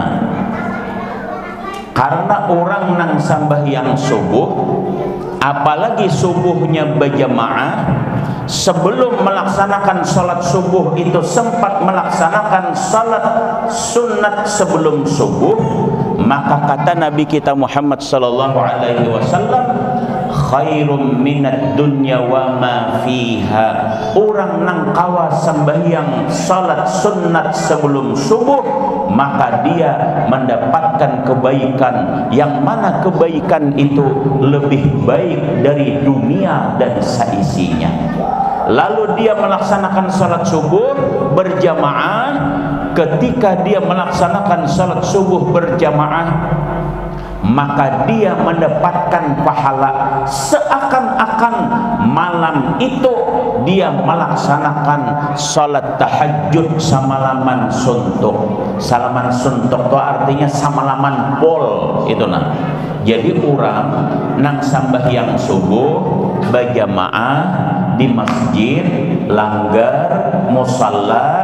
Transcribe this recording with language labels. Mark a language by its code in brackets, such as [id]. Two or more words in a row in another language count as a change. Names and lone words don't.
[bjn] Karena orang nang sembahyang subuh, apalagi subuhnya berjamaah, sebelum melaksanakan sholat subuh itu sempat melaksanakan sholat sunat sebelum subuh, maka kata Nabi kita Muhammad [ar] صلى الله عليه وسلم خير من الدنيا وما فيها. [bjn] Orang nang kawa sembahyang salat sunat sebelum subuh, maka dia mendapatkan kebaikan, yang mana kebaikan itu lebih baik dari dunia dan seisinya. Lalu dia melaksanakan salat subuh berjamaah. Ketika dia melaksanakan salat subuh berjamaah, maka dia mendapatkan pahala seakan-akan malam itu dia melaksanakan salat tahajud samalaman suntuk. Salaman suntuk itu artinya samalaman pol itu nah. Jadi orang nang sambahyang subuh berjamaah di masjid, langgar, musalla.